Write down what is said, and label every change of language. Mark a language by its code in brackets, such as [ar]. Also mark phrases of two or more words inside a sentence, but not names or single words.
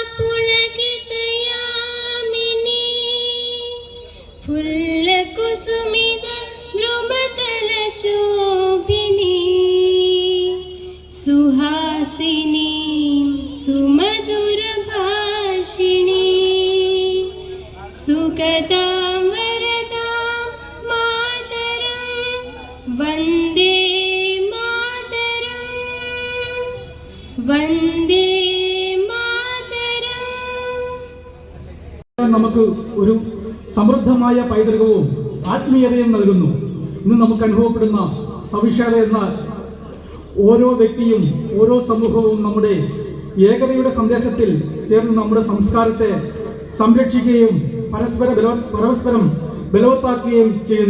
[sa] पुलकितयामिनी फुल्लकुसुमित द्रुमतलशोभिनी सुहासिनी सुमधुरभाषिणी सुखदां वरदां मातरं वन्दे मातरं वन्दे मातरं. [ml] നമുക്ക് ഒരു സമൃദ്ധമായ പൈതൃകവും ആത്മീയതയും നൽകുന്നു. ഇന്ന് നമുക്ക് അനുഭവപ്പെടുന്ന സവിശേഷത എന്നാൽ ഓരോ വ്യക്തിയും ഓരോ സമൂഹവും നമ്മുടെ ഏകതയുടെ സന്ദേശത്തിൽ ചേർന്ന് നമ്മുടെ സംസ്കാരത്തെ സംരക്ഷിക്കുകയും പരസ്പരം ബലവത്താക്കുകയും ചെയ്യുന്നു.